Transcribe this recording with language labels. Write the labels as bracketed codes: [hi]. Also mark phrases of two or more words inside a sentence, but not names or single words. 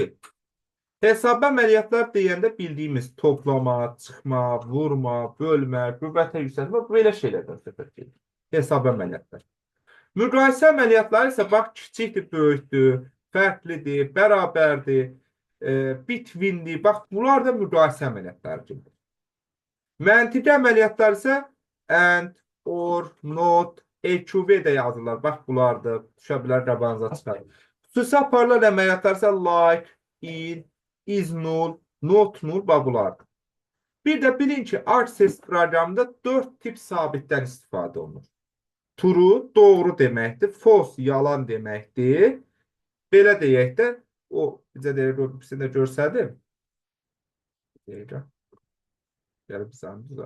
[az] Hesab əməliyyatlar deyəndə bildiyimiz toplama, çıxma, vurma, bölmə, qüvvətə yüksəltmə belə şeylərdən söhbət gedir. Hesab əməliyyatlar. Müqayisə əməliyyatları isə bax kiçikdir, böyükdür, fərqlidir, bərabərdir, bitvindir. Bax bunlar da müqayisə əməliyyatları kimi. Məntiqi əməliyyatlar isə [en] and, or, not, [az] EQV də yazılır. Bax bunlardır. Düşə bilər qabağınıza çıxar. Xüsusi aparılan əməliyyatlar isə [en] like, in, is null, not null [az] bax bunlardır. Bir də bilin ki, ArcSys proqramında 4 tip sabitdən istifadə olunur. True, doğru deməkdir. False, yalan deməkdir. Belə deyək də, o, bizə deyək, bir də görsədim. Deyək, gəlib bizə.